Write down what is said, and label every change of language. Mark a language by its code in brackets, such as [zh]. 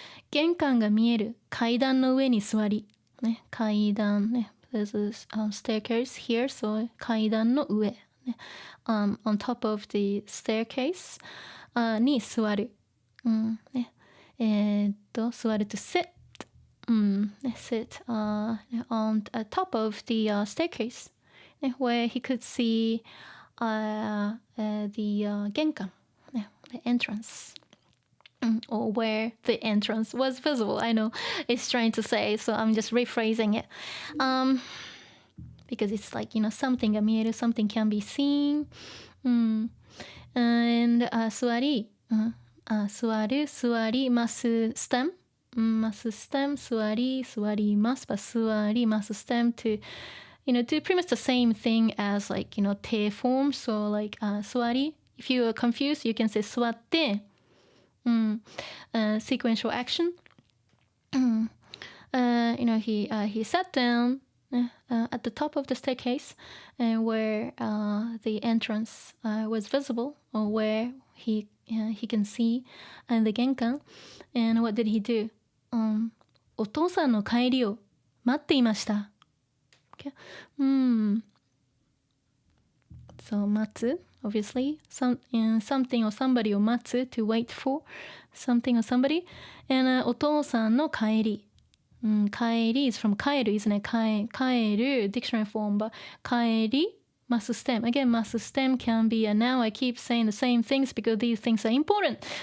[ja] 玄関が見える階段の上に座り、 [en] ね、階段ね、there's a staircase here, so 階段の上、ね、on top of the staircase、に座る、ね、座る to sit、sit on top of the staircase、ね、where he could see the 玄関、ね、the entrance. Or where the entrance was visible. I know it's trying to say, so I'm just rephrasing it. Because it's like, something が見える, something can be seen. And 座り、座る、座ります stem. ます stem, 座り、座ります but 座ります stem to, do pretty much the same thing as like, te form. So like 座り.If you are confused, you can say 座って、sequential action. He sat down at the top of the staircase, where the entrance was visible, or where he can see the genkan. And what did he do? [ja] お父さんの帰りを待っていました。 [en] Okay. [ja] So 待つ。 [en] Obviously, something or somebody を待つ to wait for something or somebody. [ja] And お父さんの帰り。 [en] 帰り is from 帰る isn't it? 帰る dictionary form, but 帰り must stem. Again, must stem can be a noun. I keep saying the same things because these things are important.